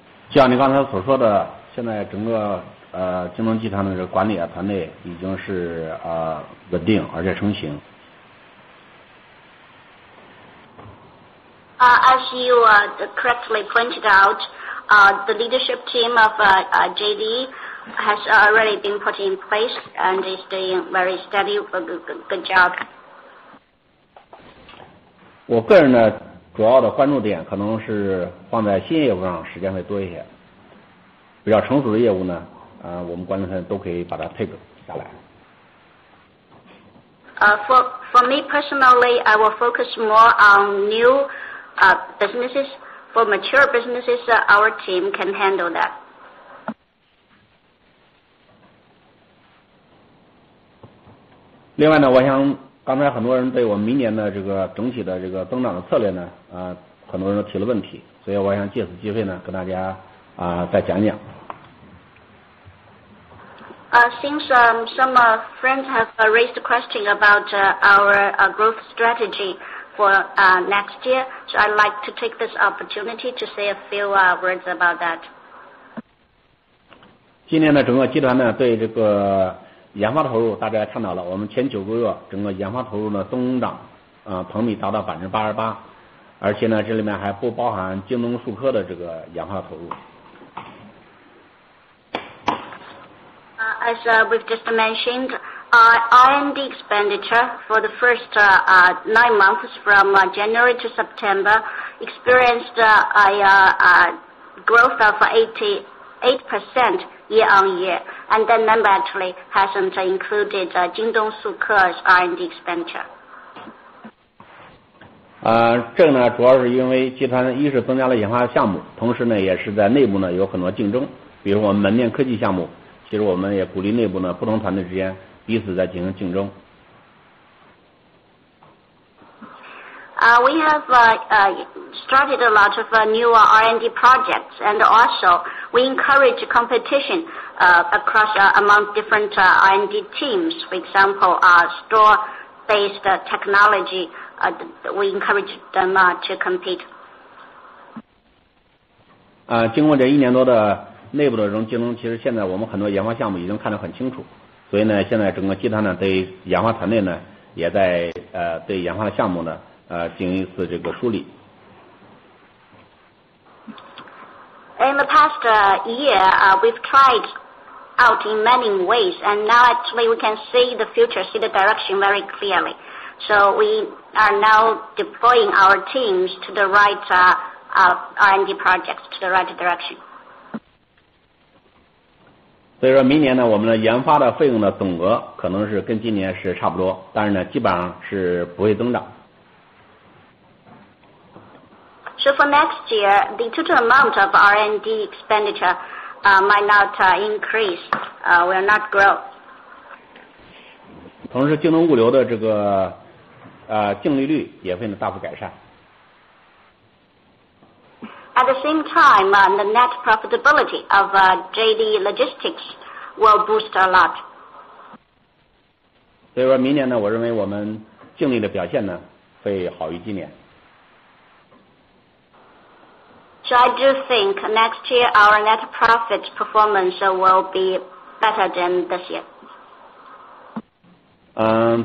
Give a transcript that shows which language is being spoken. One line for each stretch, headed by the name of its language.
Chinese: 就像你刚才所说的，现在整个京东集团的这个管理团队已经是稳定而且成型。
English: As you correctly pointed out, the leadership team of JD has already been put in place and is doing very steady, good job.
Chinese: 我个人呢，主要的关注点可能是放在新业务上，时间会多一些。比较成熟的业务呢，我们管理层都可以把它 take 下来。
English: For me personally, I will focus more on new businesses. For mature businesses, our team can handle that.
Chinese: 另外呢，我想刚才很多人对我们明年的这个整体的这个增长的策略呢，很多人都提了问题，所以我想借此机会呢，跟大家再讲讲。
English: Since some friends have raised a question about our growth strategy for next year, so I'd like to take this opportunity to say a few words about that.
Chinese: 今年呢，整个集团呢对这个研发投入，大家也看到了，我们前9个月整个研发投入呢增长同比达到88%，而且呢这里面还不包含京东数科的这个研发投入。
English: As we've just mentioned, R&D expenditure for the first 9 months from January to September experienced a growth of 88% year-on-year, and that number actually hasn't included Jingdong Suke's R&D expenditure.
Chinese: 这个呢主要是因为集团一是增加了研发项目，同时呢也是在内部呢有很多竞争，比如我们门店科技项目。其实我们也鼓励内部呢不同团队之间彼此在进行竞争。
English: We have started a lot of new R&D projects, and also we encourage competition across among different R&D teams. For example, store-based technology, we encourage them to compete.
Chinese: 经过这1年多的内部的这种竞争，其实现在我们很多研发项目已经看得很清楚，所以呢，现在整个集团呢对研发团队呢也在对研发的项目呢进行一次这个梳理。
English: In the past year, we've tried out in many ways, and now actually we can see the future, see the direction very clearly. So we are now deploying our teams to the right R&D projects, to the right direction.
Chinese: 所以说明年呢，我们的研发的费用的总额可能是跟今年是差不多，但是呢，基本上是不会增长。
English: So for next year, the total amount of R&D expenditure might not increase, will not grow.
Chinese: 同时，京东物流的这个净利率也会大幅改善。
English: At the same time, the net profitability of JD Logistics will boost a lot.
Chinese: 所以说明年呢，我认为我们净利的表现呢会好于今年。
English: So I do think next year our net profit performance will be better than this year.